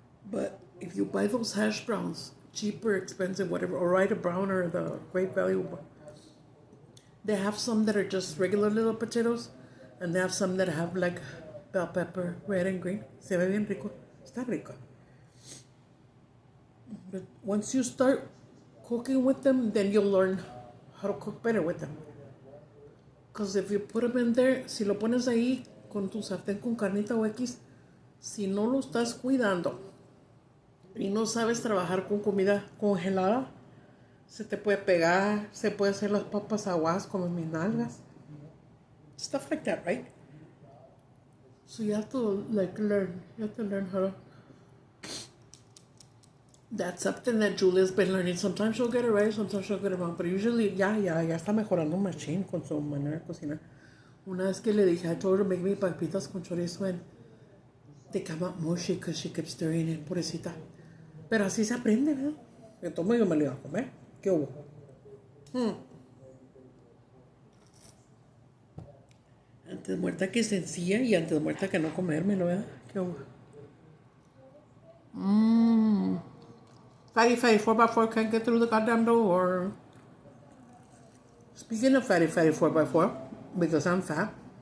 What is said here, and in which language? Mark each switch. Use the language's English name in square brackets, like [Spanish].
[English] But if you buy those hash browns, cheaper, expensive, whatever, or Rite Brown or the Great Value, they have some that are just regular little potatoes, and they have some that have like bell pepper, red and green. [Spanish] Se ve bien rico. Está rico. [English] But once you start cooking with them, then you'll learn how to cook better with them. Because if you put them in there, [Spanish] si lo pones ahí con tu sartén con carnita o X, si no lo estás cuidando y no sabes trabajar con comida congelada, se te puede pegar, se puede hacer las papas aguadas como mis nalgas. [English] Stuff like that, right? So you have to learn. You have to learn how to. That's something that Julia's been learning. Sometimes she'll get it right, sometimes she'll get it wrong. But usually, [Spanish] ya está mejorando machine con su manera de cocinar. Una vez que le dije, [English] I told her to make me [Spanish] papitas con chorizo, [English] and they come out mushy because she kept stirring it, [Spanish] pobrecita. Pero así se aprende, ¿verdad? Entonces yo me lo iba a comer. ¿Qué hubo? Antes muerta que sencilla y antes muerta que no comérmelo, ¿verdad? ¿Qué hubo? [English] Fatty 4x4 can't get through the goddamn door. Speaking of fatty 4x4, because I'm fat.